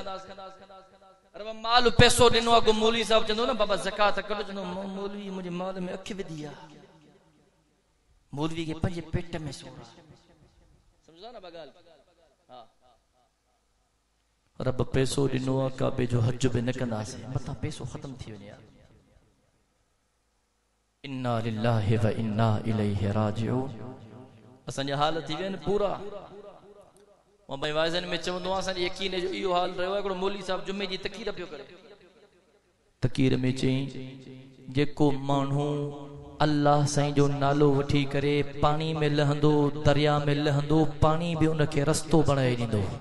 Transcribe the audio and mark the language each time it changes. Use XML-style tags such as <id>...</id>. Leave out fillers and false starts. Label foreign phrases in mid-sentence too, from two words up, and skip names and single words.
<sd>अरे माल पैसो ॾिनो आहे, मौलवी साहब चवंदो न बाबा ज़कात कढो, चवंदो मौलवी मुंहिंजे माल में अखि विधी आहे, मौलवी के पंहिंजे पेट में सूर आहे। समझा न बगाल? हां, रब पैसो ॾिनो आहे, काबे जो हज बि न कंदासीं, मथां पैसो ख़त्म थी वञे।</sd> <ar>إنا لله وإنا إليه راجعون.</ar> <sd>असांजा हाल थी विया आहिनि पूरा। मां भाई वाइज़न में चवंदो आहियां, असांजे यकीन जो इहो हाल रहियो आहे। हिकिड़ो मौलवी साहब जुमे जी तकीर पियो करे, तकीर में चई जेको माण्हू अल्लाह साईं जो नालो वठी करे पानी में लहंदो, दरिया में लहंदो, पानी भी उनखे रस्तो बणाए ॾींदो।</sd>